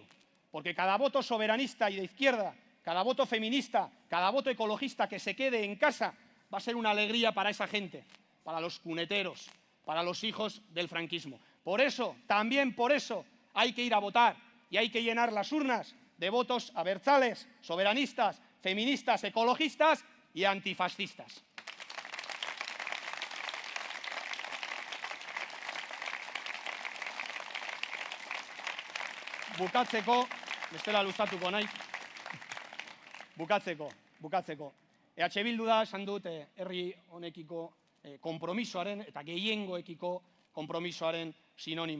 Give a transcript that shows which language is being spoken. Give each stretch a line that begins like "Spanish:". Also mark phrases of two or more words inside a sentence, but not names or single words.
Spanish: Porque cada voto soberanista y de izquierda, cada voto feminista, cada voto ecologista que se quede en casa va a ser una alegría para esa gente, para los cuneteros, para los hijos del franquismo. Por eso, también por eso, hay que ir a votar y hay que llenar las urnas de votos abertzales, soberanistas, feministas, ecologistas y antifascistas.
Basque: Bukatzeko, bestela luzatuko naiz, bukatzeko. EH Bildu da, esan dut, herri honekiko konpromisoaren eta gehiengoekiko konpromisoaren sinonimo.